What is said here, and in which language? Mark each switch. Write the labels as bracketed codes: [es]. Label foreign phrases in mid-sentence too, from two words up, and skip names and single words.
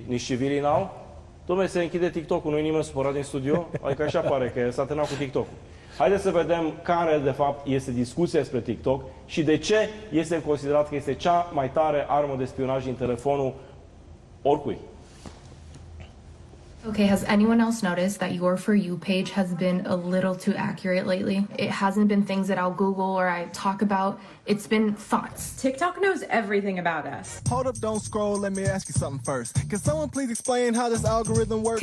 [ro] Nici civilii n-au? Dom'le, se închide TikTok-ul, nu-i nimeni supărat din studio? Adică așa pare că s-a terminat cu TikTok-ul. Haideți să vedem care, de fapt, este discuția despre TikTok și de ce este considerat că este cea mai tare armă de spionaj din telefonul oricui. [en] Okay, has anyone else noticed that your For You page has been a little too accurate lately? It hasn't been things that I'll Google or I talk about. It's been thoughts. TikTok knows everything about us. Hold up, don't scroll, let me ask you something first. Can someone please explain how this algorithm works?